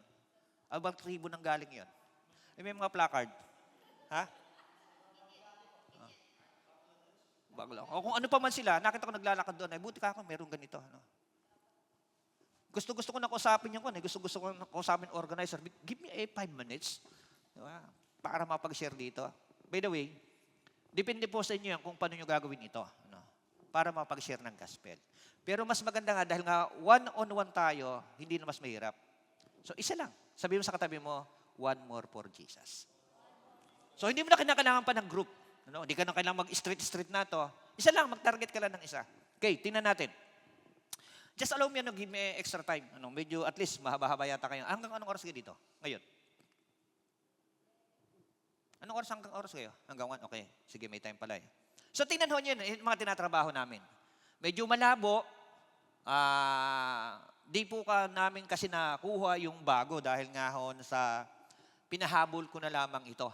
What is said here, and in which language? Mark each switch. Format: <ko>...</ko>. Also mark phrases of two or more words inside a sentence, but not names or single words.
<tl>Ano bang tribo nang galing yon? Eh, may mga placard. Ha? Bago lang. O kung ano pa man sila, nakita ko naglalakad doon, ay buti ka ako, meron ganito. Ano? Gusto ko na kausapin yung gusto ko na kausapin organizer.</tl> <en>Give me 5 minutes.</en> <tl>Diba? Para mapag-share dito.</tl> <en>By the way,</en> <tl>depende po sa inyo yan kung paano nyo gagawin ito. Ano? Para mapag-share ng gospel. Pero mas maganda nga, dahil nga one-on-one tayo, hindi na mas mahirap. So isa lang. Sabi mo sa katabi mo,</tl> <en>one more for Jesus.</en> <tl>So hindi mo na kinakailangan pa ng group. Ano? Hindi ka na kailangan mag-street na to. Isa lang, mag-target ka lang ng isa. Okay, tingnan natin.</tl> <en>Just allow me, give me extra time.</en> <tl>Medyo</tl> <en>at least</en> <tl>mahaba-haba yata kayo. Hanggang anong oras kayo dito? Ngayon? Anong oras hanggang oras kayo? Hanggang 1? Okay. Sige, may time pala eh. So, tingnan ho nyo yun, mga tinatrabaho namin. Medyo malabo. Di po ka namin kasi nakuha yung bago dahil nga ho sa pinahabol ko na lamang ito.</tl>